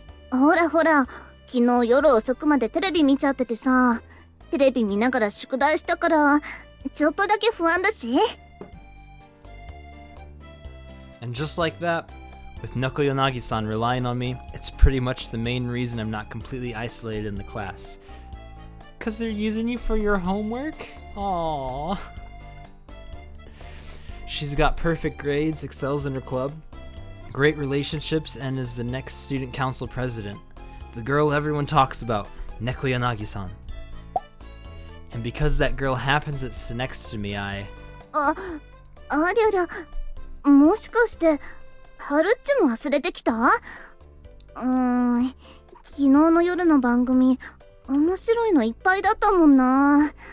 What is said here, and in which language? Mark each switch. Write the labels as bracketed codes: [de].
[ja] ほらほら、昨日夜遅くまでテレビ見ちゃっててさ、テレビ見ながら宿題したから、ちょっとだけ不安だし。 [en] And just like that, with Nekoyanagi-san relying on me, it's pretty much the main reason I'm not completely isolated in the class. 'Cause they're using you for your homework? Aww. She's got perfect grades, excels in her club, great relationships, and is the next student council president. The girl everyone talks about, Nekoyanagi-san. And because that girl happens to sit next to me, I... [ja] ありゃりゃ、もしかして、はるっちも忘れてきた？昨日の夜の番組、面白いのいっぱいだったもんな。